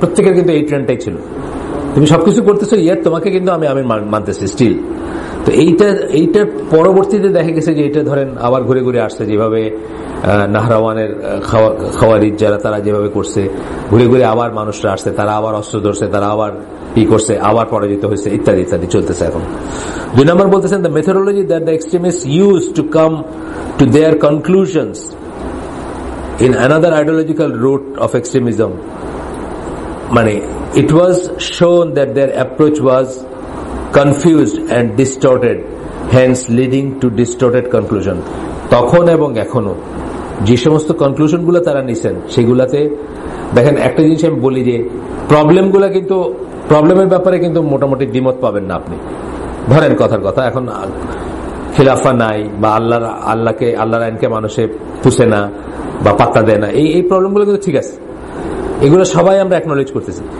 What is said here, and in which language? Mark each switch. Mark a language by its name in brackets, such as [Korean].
[Bangla] প্রত্যেকের কিন্তু এই ট্রেন্ডটাই ছিল, তুমি সবকিছু করতেছো ইয়ার তোমাকে কিন্তু আমি আমির মানতেছি স্টিল। তো এইটার পরবর্তীতে দেখা গেছে যে এটা ধরেন আবার ঘুরে ঘুরে আসছে, যেভাবে নাহরাওয়ানের খাওয়ারিজ যারা তারা যেভাবে করছে, ঘুরে ঘুরে আবার মানুষরা আসছে, তারা আবার অস্ত্র ধরছে, তারা আবার কি করছে, আবার পরাজিত হয়েছে, ইত্যাদি ইত্যাদি চলতেছে। এখন 2 নম্বর বলতেছেন [English] The methodology that the extremist use to come to their conclusions in another ideological route of extremism, মানে it was shown that their approach was confused and distorted, hence leading to distorted conclusion. [Bangla] তখন এবং এখনো যে সমস্ত conclusion গুলো তারা নিছেন সেগুলাতে দেখেন একটা জিনিস আমি বলি যে প্রবলেমগুলো কিন্তু প্রবলেমের ব্যাপারে কিন্তু মোটামুটি দ্বিমত পাবেন না আপনি। ধরেন কথার কথা, এখন খিলাফা নাই বা আল্লাহর আইনকে মানুষে পুষে না বা পাত্তা দেয় না, এই প্রবলেমগুলো কিন্তু ঠিক আছে, এগুলো সবাই আমরা অ্যাকনোলেজ করতেছি।